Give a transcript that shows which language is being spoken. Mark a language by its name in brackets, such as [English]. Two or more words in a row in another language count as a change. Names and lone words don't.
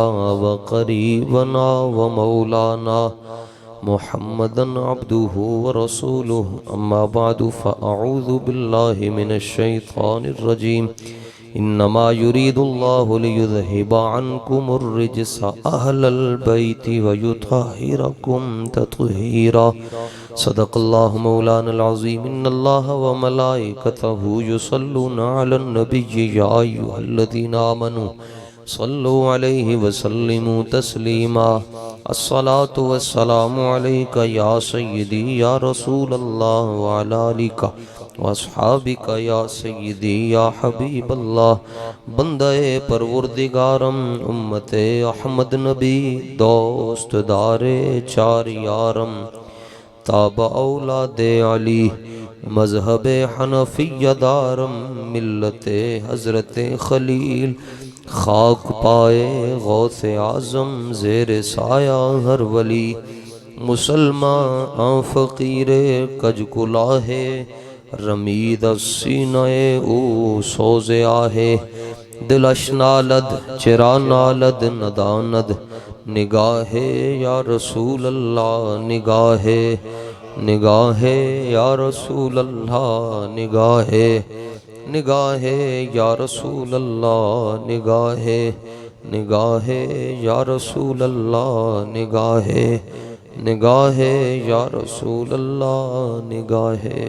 [Arabic] وقريبنا ومولانا محمدا عبده ورسوله أما بعد فأعوذ بالله من الشيطان الرجيم إنما يريد الله ليذهب عنكم الرجس أهل البيت ويطهركم تطهيرا صدق الله مولانا العظيم إن الله وملائكته يصلون على النبي يا أيها الذين آمنوا صلوا عليه وسلموا تسليما الصلاة والسلام عليك يا سيدي يا رسول الله وعلى آلك واصحابک یا سیدی یا حبیب اللہ [Persian] بندہ پروردگارم امت احمد نبی دوست دار چار یارم تاب اولاد علی مذہب حنفی دارم ملت حضرت خلیل خاک پائے غوث اعظم زیر سایہ ہر ولی مسلمان فقیر کج کلاہے رمید السینہ او سوز آہے دلش نالد چرا نالد نداند نگاہ [Arabic] یا رسول اللہ [Persian] نگاہ نگاہ [Arabic] یا رسول اللہ [Persian] نگاہ نگاہ [Arabic] یا رسول اللہ [Persian] نگاہ نگاہ [Arabic] یا رسول اللہ [Persian] نگاہ نگاہ [Arabic] یا رسول اللہ [Persian] نگاہ.